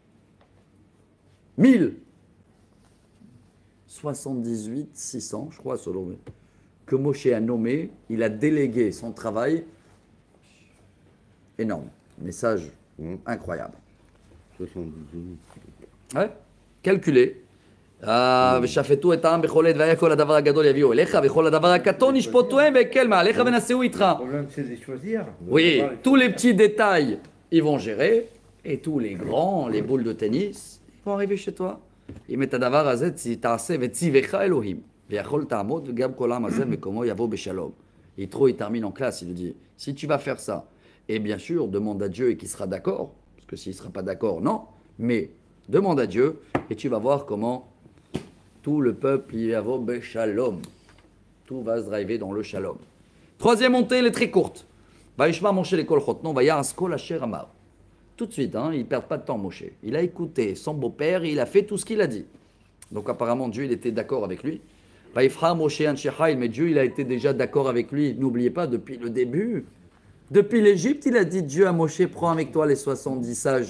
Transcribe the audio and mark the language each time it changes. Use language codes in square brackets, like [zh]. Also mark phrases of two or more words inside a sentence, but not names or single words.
[fr] 1000 78, 600, je crois, selon lui, que Moshe a nommé, il a délégué son travail. Énorme. Message incroyable. 78. Ouais, calculé. [he] ושפטו את העם בכל עת והיה כל הדבר הגדול יביאו אליך וכל הדבר הקטון ישפטוהם והקל מעליך ונשאו איתך. [fr] Le problème, c'est de choisir. Oui, tous les petits détails, ils vont gérer, et tous les grands, les boules de tennis, ils vont arriver chez toi. [he] אם את הדבר הזה תעשה וציווך אלוהים ויכול תעמוד וגם כל העם הזה מקומו יבוא בשלום. [fr] Yitro, il termine en classe, il lui dit, si tu vas faire ça, et bien sûr, demande à Dieu et qu'il sera d'accord, parce que s'il ne sera pas d'accord, non, mais demande à Dieu et tu vas voir comment tout le peuple y va beshalom. Tout va se driver dans le shalom. Troisième montée, elle est très courte. [he] וישמע משה לקול חותנו ויעש כל אשר אמר. [fr] Tout de suite, hein, il ne perd pas de temps, Moshe. Il a écouté son beau-père et il a fait tout ce qu'il a dit. Donc apparemment, Dieu, il était d'accord avec lui. [he] ויבחר משה אנשי חיל, [fr] mais Dieu, il a été déjà d'accord avec lui. N'oubliez pas, depuis le début, depuis l'Égypte, il a dit Dieu à Moshe, prends avec toi les 70 sages.